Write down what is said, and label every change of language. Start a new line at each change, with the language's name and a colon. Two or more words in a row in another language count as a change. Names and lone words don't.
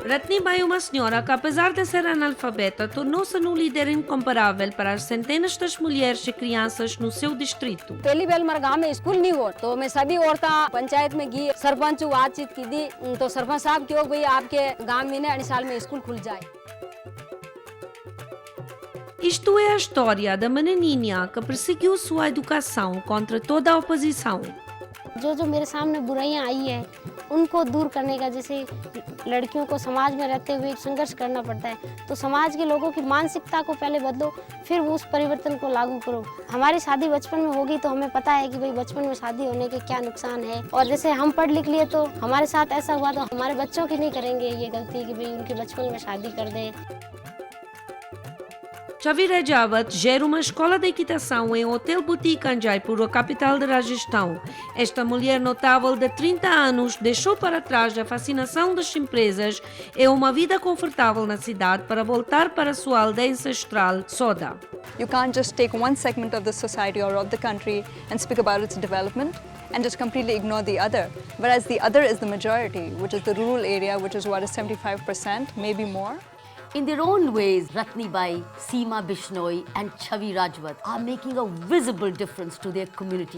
Portuguese: Ratnibai é uma senhora que, apesar de ser analfabeta, tornou-se num líder incomparável para as centenas das mulheres e crianças no seu distrito.
Hindi: पहली बार हमारे गांव में स्कूल नहीं हुआ तो मैं सभी औरतें पंचायत में गई, सरपंच बातचीत की दी तो सरपंच साहब क्यों भाई आपके गांव में ना साल में स्कूल खुल जाए।
Portuguese: Isto é a história da menininha que perseguiu sua educação contra toda a oposição.
Hindi: जो जो मेरे सामने बुराइयां आई है उनको दूर करने का, जैसे लड़कियों को समाज में रहते हुए संघर्ष करना पड़ता है, तो समाज के लोगों की मानसिकता को पहले बदलो, फिर उस परिवर्तन को लागू करो। हमारी शादी बचपन में होगी तो हमें पता है कि भाई बचपन में शादी होने के क्या नुकसान है, और जैसे हम पढ़ लिख लिए तो हमारे साथ ऐसा हुआ तो हमारे बच्चों की नहीं करेंगे ये गलती कि भाई उनके बचपन में शादी कर दें।
Portuguese: Chavi Rajawat gera uma escola de equitação em Hotel Boutique em Jaipur, a capital de Rajastão. Esta mulher notável de 30 anos deixou para trás a fascinação das empresas e uma vida confortável na cidade para voltar para sua aldeia ancestral, Soda.
English: You can't just take one segment of the society or of the country and speak about its development and just completely ignore the other. Whereas the other is the majority, which is the rural area, which is what is 75%, maybe more. In their own ways, Ratnibai, Seema Bishnoi and Chavi Rajwat are making a visible difference to their communities.